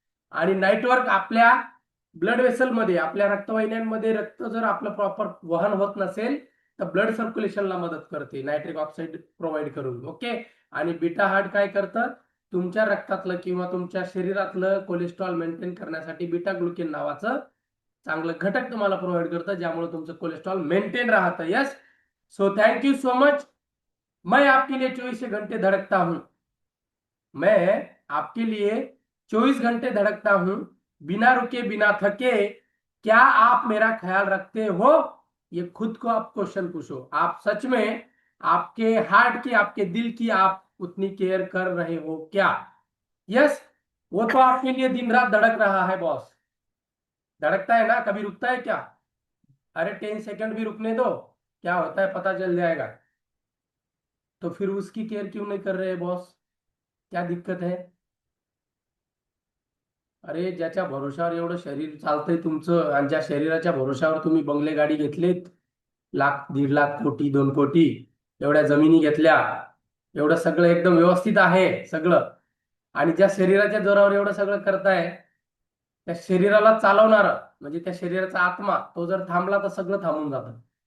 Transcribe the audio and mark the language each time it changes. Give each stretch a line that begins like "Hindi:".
Marathi: आणि नाईटवर्क आपल्या blood vessel मध्ये, आपल्या रक्तवाहिन्यांमध्ये रक्त जर आपलं प्रॉपर वहन होत नसेल तर ब्लड सर्क्युलेशनला मदत करते नायट्रिक ऑक्साईड प्रोव्हाइड करून. ओके, आणि बीटा हार्ट काय करतं, तुमच्या रक्तातलं किंवा तुमच्या शरीरातलं कोलेस्ट्रॉल मेंटेन करण्यासाठी बीटा ग्लुकेन नावाचं चांगलं घटक तुम्हाला प्रोव्हाइड करतं, ज्यामुळे तुमचं कोलेस्ट्रॉल मेंटेन राहतं.
English: Yes, so thank you so much.
Hindi: मैं आपके लिए 24 घंटे धड़कता हूं, मैं आपके लिए 24 घंटे धड़कता हूं, बिना रुके बिना थके, क्या आप मेरा ख्याल रखते हो? ये खुद को आप क्वेश्चन पूछो, आप सच में आपके हार्ट की, आपके दिल की आप उतनी केयर कर रहे हो क्या? यस, वो तो आपके लिए दिन रात धड़क रहा है बॉस, धड़कता है ना, कभी रुकता है क्या? अरे 10 सेकंड भी रुकने दो, क्या होता है पता चल जाएगा. तो फिर उसकी केयर क्यों नहीं कर रहे बॉस, क्या दिक्कत है?
Marathi: अरे ज्याच्या भरोशावर एवढं शरीर चालतंय तुमचं, आणि ज्या शरीराच्या भरोशावर तुम्ही बंगले गाडी घेतलेत, लाख, 1.5 लाख, कोटी, 2 कोटी, एवढ्या जमिनी घेतल्या, एवढं सगळं एकदम व्यवस्थित आहे सगळं, आणि ज्या शरीराच्या जोरावर एवढं सगळं करताय, त्या शरीराला चालवणार म्हणजे त्या शरीराचा आत्मा, तो जर थांबला तर सगळं थांबून जातं.